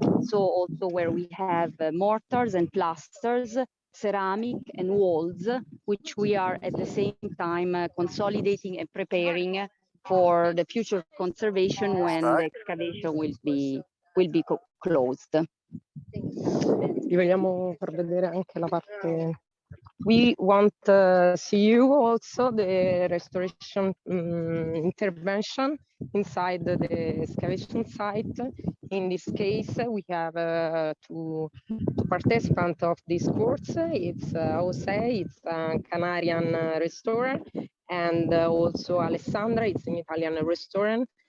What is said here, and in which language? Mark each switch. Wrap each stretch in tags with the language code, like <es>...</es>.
<en>So also where we have mortars and plasters, ceramic and walls, which we are at the same time consolidating and preparing for the future conservation when the excavation will be closed.</en> <it>Vi vogliamo far vedere anche la parte.</it> <en>We want to see you also the restoration intervention inside the excavation site. In this case, we have two participants of this course. It's Jose, it's a Canarian restorer, and also Alessandra, it's an Italian restorer.</en>